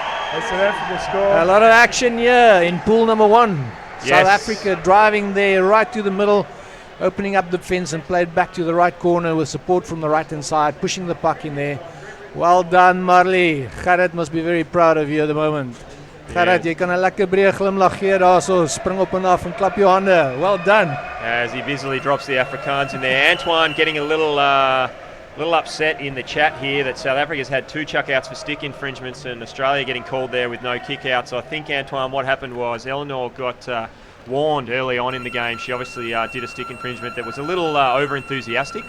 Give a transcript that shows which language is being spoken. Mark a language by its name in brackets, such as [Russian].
[English] South Africa score. A lot of action here in pool number 1. Yes. South Africa driving there right to the middle, opening up the fence and played back to the right corner with support from the right hand side, pushing the puck in there. Well done, Marley. Gerrit must be very proud of you at the moment. [Afrikaans] Gerrit, jy kan 'n lekker breë glimlag gee daarso, spring op en af en klap jou hande. [English] Well done. As he busily drops the Afrikaans in there. Antoine getting a little upset in the chat here that South Africa's had 2 chuckouts for stick infringements and Australia getting called there with no kickouts. I think, Antoine, what happened was Eleanor got warned early on in the game. She obviously did a stick infringement that was a little over-enthusiastic.